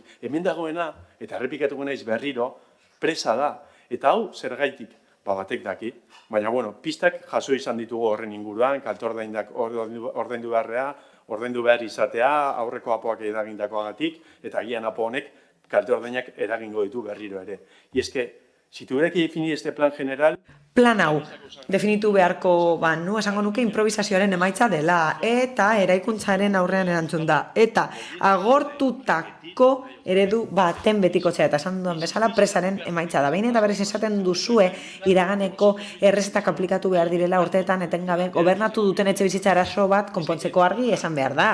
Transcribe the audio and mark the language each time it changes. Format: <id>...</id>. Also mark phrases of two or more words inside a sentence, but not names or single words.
<eu>Hemen dagoena, eta errepikatuko naiz berriro, presa da. Eta hau, zergaitik, batek daki. Baina, pistak jaso izan ditugu horren inguruan, kalte ordaindu behar izatea, aurreko apoak eragindakoagatik, eta agian apo honek kalte ordainak eragingo ditu berriro ere.</eu> <es>Y es que, si tuviera que definir este plan general...</es> <eu>Plan hau, definitu beharko, esango nuke improvisazioaren emaitza dela, eta eraikuntzaren aurrean erantzun da. Eta agortutako eredu baten betikotzea, eta esan duan bezala, presaren emaitza da. Behin eta berriz esaten duzue, iraganeko errezetak aplikatu behar direla urteetan etengabe, gobernatu duten etxe bizitza arazo bat konpontzeko argi esan behar da.</eu>